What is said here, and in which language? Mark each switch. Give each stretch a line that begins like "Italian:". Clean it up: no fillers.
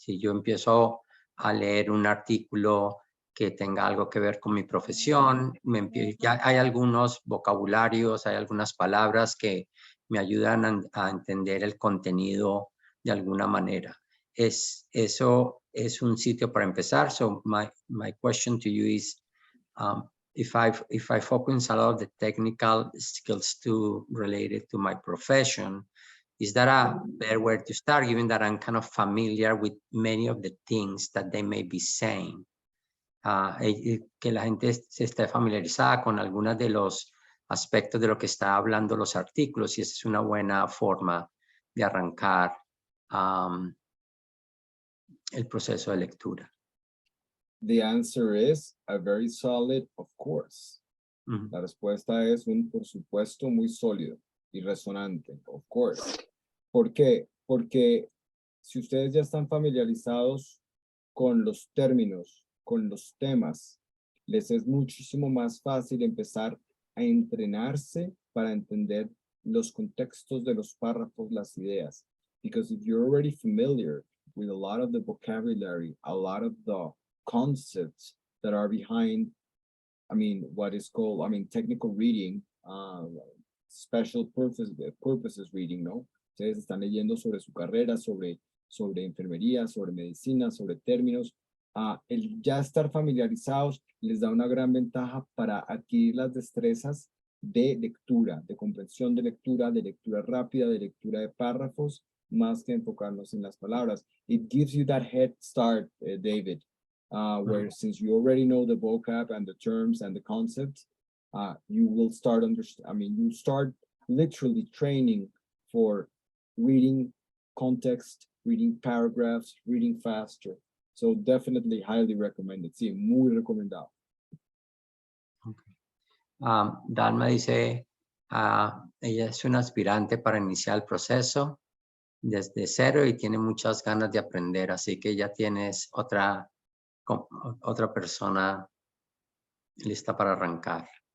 Spanish: Si yo empiezo a leer un artículo que tenga algo que ver con mi profesión, ya hay algunos vocabularios, hay algunas palabras que me ayudan a entender el contenido de alguna manera. Eso es un sitio para empezar.
English: So my question to you is, if I focus a lot of the technical skills related to my profession, is that a better way to start, given that I'm kind of familiar with many of the things that they may be saying?
Spanish: Que la gente se esté familiarizada con algunos de los aspectos de lo que está hablando los artículos, y esa es una buena forma de arrancar el proceso de lectura.
English: The answer is a very solid, of course.
Spanish: La respuesta es un por supuesto muy sólido y resonante,
English: of course.
Spanish: ¿Por qué? Porque si ustedes ya están familiarizados con los términos, con los temas, les es muchísimo más fácil empezar a entrenarse para entender los contextos de los párrafos, las ideas.
English: Because if you're already familiar with a lot of the vocabulary, a lot of the concepts that are behind, what is called, technical reading, special purposes reading, ¿no?
Spanish: Ustedes están leyendo sobre su carrera, sobre enfermería, sobre medicina, sobre términos. El ya estar familiarizados les da una gran ventaja para adquirir las destrezas de lectura, de comprensión de lectura rápida, de lectura de párrafos, más que enfocarnos en las palabras.
English: It gives you that head start, David, where since you already know the vocab and the terms and the concepts, you will start you start literally training for reading context, reading paragraphs, reading faster. So definitely highly recommended.
Spanish: Sí, muy recomendado. Okay. Dalma dice, ella es una aspirante para iniciar el proceso desde cero y tiene muchas ganas de aprender, así que ya tienes otra persona lista para arrancar.